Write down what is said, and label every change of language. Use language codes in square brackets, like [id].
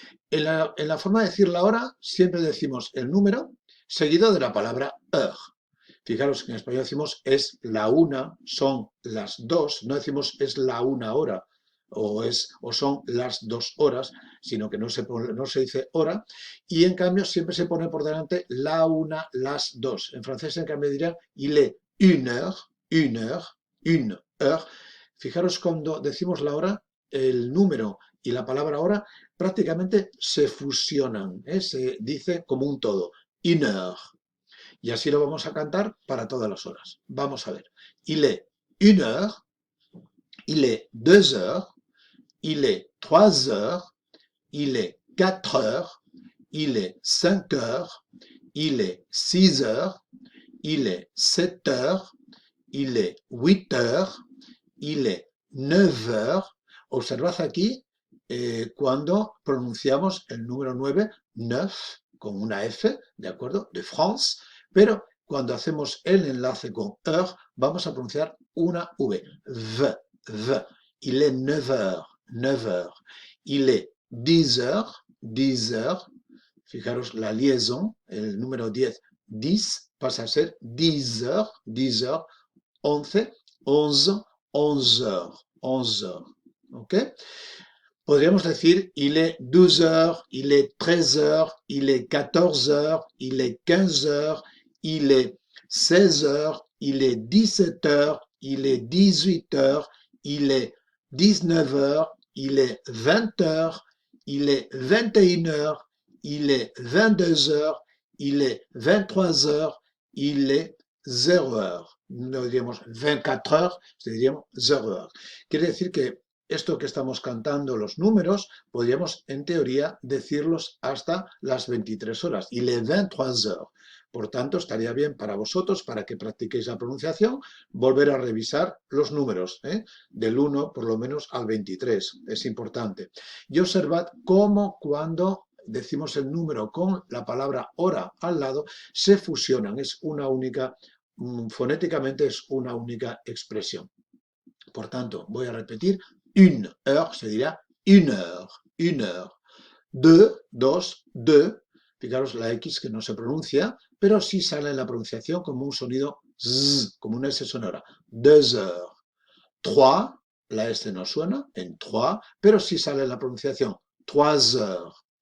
[es] En la forma de decir la hora, siempre decimos el número seguido de la palabra heure. Fijaros que en español decimos es la una, son las dos, no decimos es la una hora o son las 2 horas, sino que no se dice hora, y en cambio siempre se pone por delante la una, las dos. En francés en cambio diría [fr] il est une heure, une heure, une heure. [es] Fijaros cuando decimos la hora, el número y la palabra hora prácticamente se fusionan, se dice como un todo, [fr] une heure. [es] Y así lo vamos a cantar para todas las horas. Vamos a ver. [fr] Il est une heure, il est 2 heures, il est 3 heures, il est 4 heures, il est 5 heures, il est 6 heures, il est 7 heures, il est 8 heures, il est 9 heures. [es] Observad aquí cuando pronunciamos el número 9, neuf, con una F, ¿de acuerdo? De France, pero cuando hacemos el enlace con heure, vamos a pronunciar una V, v. [fr] Il est 9 heures, 9 heures. Il est 10 heures, 10 heures. [es] Fijaros la liaison, el número 10, 10 pasa a ser [fr] 10 heures, 10 heures, [es] 11, 11, [fr] 11 heures, 11 heures. [es] ¿Ok? [fr] Podríamos decir il est 12 heures, il est 13 heures, il est 14 heures, il est 15 heures, il est 16 heures, il est 17 heures, il est 18 heures, il est 19 heures, il est 20 heures, il est 21 heures, il est 22 heures, il est 23 heures, il est 0 heures. [es] No diríamos [fr] 24 heures, [es] diríamos [fr] 0 heures. [es] Quiere decir que esto que estamos cantando, los números, podríamos en teoría decirlos hasta las 23 horas, y [fr] les 23 heures. [es] Por tanto, estaría bien para vosotros, para que practiquéis la pronunciación, volver a revisar los números, del 1 por lo menos al 23, es importante. Y observad cómo cuando decimos el número con la palabra hora al lado, se fusionan, es una única, fonéticamente es una única expresión. Por tanto, voy a repetir, [fr] une heure [es] se dirá [fr] une heure, une heure. [es] Dos, fijaros la X que no se pronuncia, pero sí sale en la pronunciación como un sonido Z, como una S sonora. [fr] 2 heures. [es] 3, la S no suena en 3, pero sí sale en la pronunciación. [fr] 3 heures.